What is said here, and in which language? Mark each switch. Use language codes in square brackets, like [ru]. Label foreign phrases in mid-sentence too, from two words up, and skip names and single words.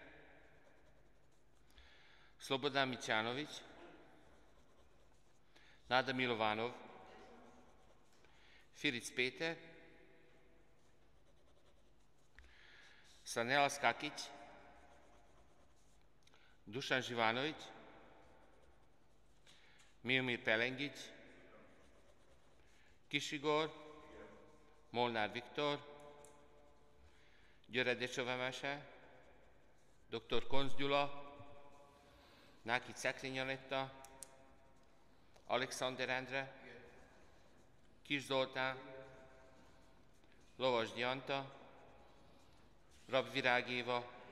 [sr] Slobodan Mićanović, Nada Milovanov, Firic Peter, Sanela Skakić, Dušan Živanović, Miomir Pelengić, Kišigor, Molnar Viktor, György Decsovemese, dr. [hu] Konc Gyula, Nákics Szekrény Anetta, Alexander Endre, Kis Zoltán, Lovas Gyanta, Rab Virág Éva,